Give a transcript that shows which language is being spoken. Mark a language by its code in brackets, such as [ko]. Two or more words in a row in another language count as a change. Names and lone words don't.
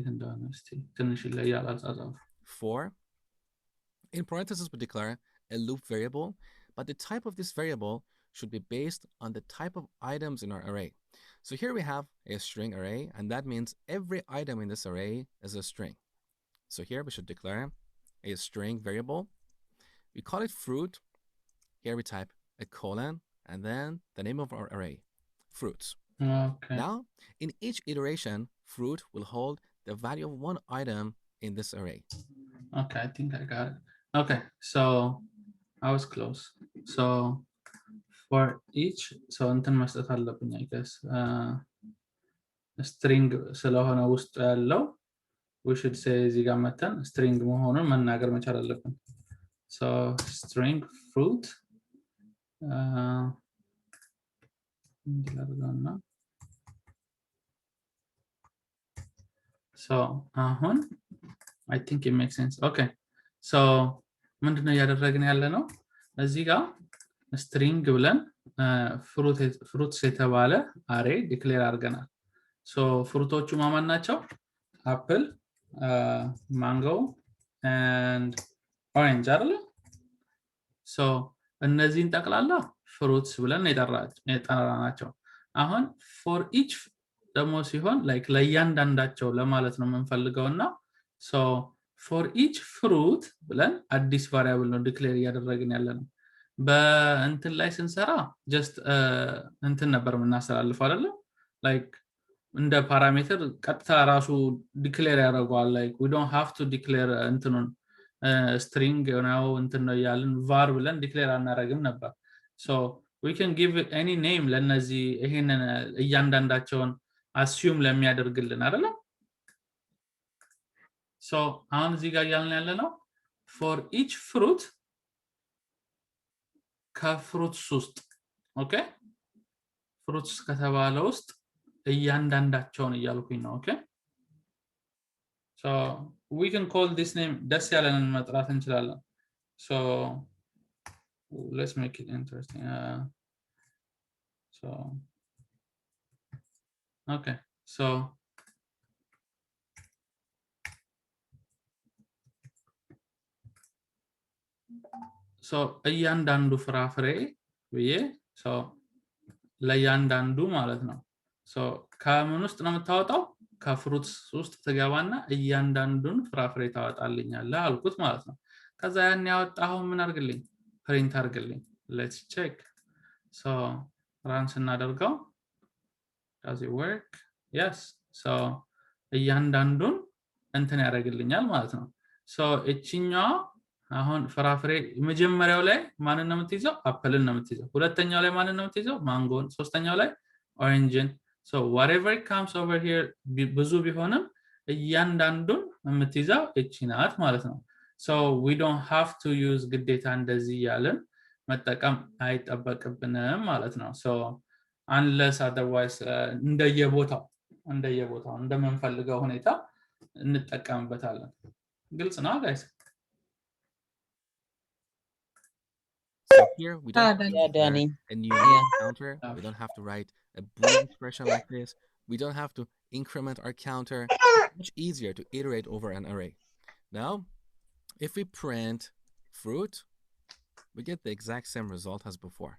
[en] for in parentheses we declare a loop variable but the type of this variable should be based on the type of items in our array so here we have a string array and that means every item in this array is a string so here we should declare a string variable we call it fruit here we type a colon and then the name of our array fruits okay now in each iteration fruit will hold the value of one item in this array okay I think I got it okay so I was close so for each so [am] እንትን መስጠት አለብኝ [en] I guess [am] string ስለሆነ ውስጥ ያለው [en] we should say [am] እዚህ ጋር መተን string መሆኑን መናገር መቻል አለብን [en] so string fruit so I think it makes sense okay so [am] ምንድነው ያደረግን ያለ ነው እዚህ ጋር string ብለን fruits የተባለ array declare አድርገናል [en] so [am] ፍሩቶቹ ማን ናቸው [en] apple mango and orange አይደል [am] so እነዚህን ጠቅላላ fruits ብለን የጠራናቸው አሁን [en] for each [am] ደግሞ ሲሆን like ለእያንዳንዳቸው ለማለት ነው የምንፈልገውና [en] so for [am] each fruit ብለን አዲስ ቫሪያብል ነው ዲክሌር እያደረግን ያለነው በእንትን ላይ ስንሰራ just እንትን ነበር የምናስተላልፈው አይደለ like እንደ ፓራሜትር ቀጥታ ራሱ ዲክሌር ያደርገዋል [en] like we don't have to declare [am] እንትኑን string ነው እንትን ነው ያለን var ብለን ዲክሌር አናደርግም ነበር [en] so we can give it any name [am] ለነዚህ ይሄንን እያንዳንዳቸውን assume ለሚያደርግልን አይደለ so አሁን እዚህ ጋር ያለን ያለ ነው [en] for each fruit [am] ከፍሩትስ ውስጥ ኦኬ ፍሩትስ ከተባለ ውስጥ እያንዳንዳቸውን እያልኩኝ ነው ኦኬ [en] so we can call this name [am] ደስ ያለንን መጥራት እንችላለን [en] so let's make it interesting so okay so [am] እያንዳንዱ ፍራፍሬ ብዬ so ለእያንዳንዱ ማለት ነው so ከምን ውስጥ ነው የምታወጣው ከፍሩትስ ውስጥ ትገባና እያንዳንዱን ፍራፍሬ ታወጣልኛለህ አልኩት ማለት ነው ከዛ ያን ያወጣው ምን አድርግልኝ ፕሪንት አድርግልኝ [en] let's check so run [am] ስናደርገው [en] does it work yes so [am] እያንዳንዱን እንትን ያደርግልኛል ማለት ነው so እቺኛው አሁን ፍራፍሬ መጀመሪያው ላይ ማንን ነው የምትይዘው አፕልን ነው የምትይዘው ሁለተኛው ላይ ማንን ነው የምትይዘው ማንጎን ሶስተኛው ላይ ኦሬንጅን [en] so whatever comes over here [am] ብዙ ቢሆንም እያንዳንዱን የምትይዘው እቺ ናት ማለት ነው [en] so we don't have to use [am] ግዴታ እንደዚህ ያለን መጠቀም አይጠበቅብንም ማለት ነው [en] so unless otherwise [am] እንደየቦታው እንደምንፈልገው ሁኔታ እንጠቀምበታለን ግልጽ ነው guys [en] So here we don't have to a new counter. We don't have to write a Boolean expression like this. We don't have to increment our counter. It's much easier to iterate over an array. Now, if we print fruit, we get the exact same result as before.